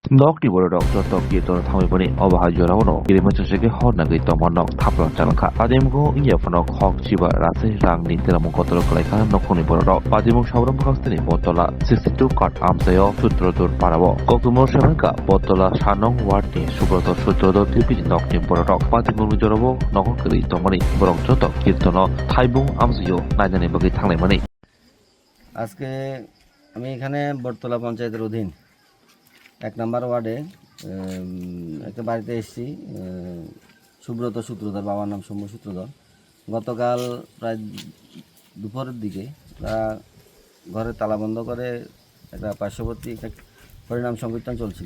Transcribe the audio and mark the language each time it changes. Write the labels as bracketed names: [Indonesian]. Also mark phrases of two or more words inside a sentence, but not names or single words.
[Kok Borok] Nok di borodok jotok gitu thamai bani obahajorawono kirimachansege hornagui tomonok thaplang chanangkha padimgo iya phanok hok chiba rase rangni tiramung kotolo kalaikha nokoni borodok padimung sabram khastini botola 62 card amsayo sutrodur parabo koktumo sebenka botola sanong wardni subroto sutrodur tipiji nokni borodok padimung jorabo nokokri tomani borok jotok kirtono thaibung amsayo nainani bagi thanglai mani [Bangla] আজকে আমি এখানে বটতলা পঞ্চায়েতের অধীন 1 নম্বর ওয়ার্ডে একটা বাড়িতে এসেছি। সুব্রত সূত্রধর, বাবার নাম সৌম্য সূত্রধর। গতকাল প্রায় দুপুরের দিকে তারা ঘরে তালা বন্ধ করে একটা পার্শ্ববর্তী একটা হরিনাম সংকীর্তন চলছিল।